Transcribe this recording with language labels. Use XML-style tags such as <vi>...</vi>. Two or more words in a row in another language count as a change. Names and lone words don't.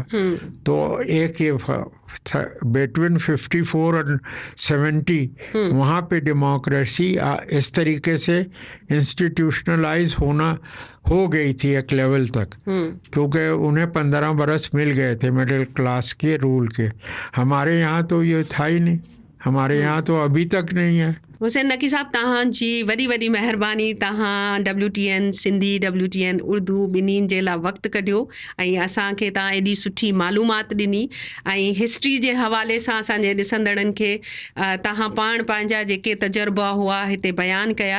<ur>تو ایک یہ بٹوین 54 اور 70 وہاں پہ ڈیموکریسی اس طریقے سے انسٹیٹیوشنلائز ہو گئی تھی ایک لیول تک, کیونکہ انہیں 15 برس مل گئے تھے مڈل کلاس کے رول کے. ہمارے یہاں تو یہ تھا ہی نہیں, ہمارے یہاں تو ابھی تک نہیں ہے. حسین نقی صاحب,</ur> <sd>तव्हां जी वॾी महिरबानी. तव्हां WTN सिंधी, WTN उर्दू ॿिन्हिनि जे लाइ वक़्तु कढियो ऐं असांखे तव्हां एॾी सुठी मालूमात ॾिनी, ऐं हिस्ट्री जे हवाले सां असांजे ॾिसंदड़नि खे तव्हां पाण पंहिंजा जेके तजुर्बा हुआ हिते बयानु कया.</sd>